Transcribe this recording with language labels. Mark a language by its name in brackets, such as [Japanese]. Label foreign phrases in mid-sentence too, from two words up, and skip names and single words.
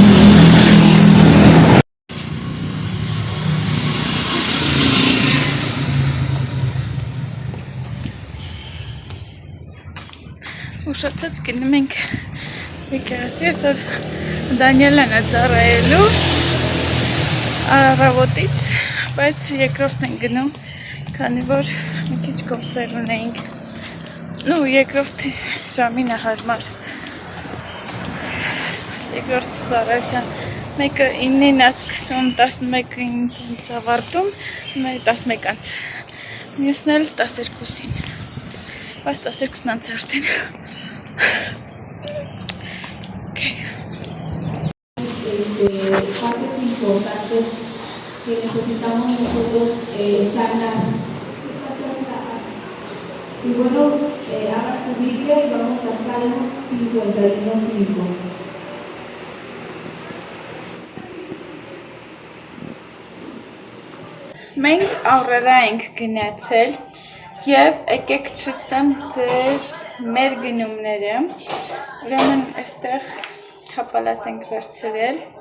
[Armenian] Ուշացած գնում ենք եկեղեցի, այսօր Դանիելան է ծառայելու առավոտից, բայց երկրորդ ենք գնում, քանի որ մի քիչ գործեր ունեինք, երկրորդ ժամին է հարմար, երկրորդ ծառայության, մեկը 9-ին է սկսում, 11-ին տունց ավարտում, 11-անց, մյուսն էլ 12-ին, բայց 12-ն անց արդեն, [Spanish] partes importantes que necesitamos nosotros sanar. Y bueno, abra su Biblia y vamos a Salmos 51:5. [Armenian] Մենք առերա ենք գնացել և եկեք ցույց տամ ձեզ մեր գնումները, ուրեմն այստեղ թապալաս ենք վերցրել,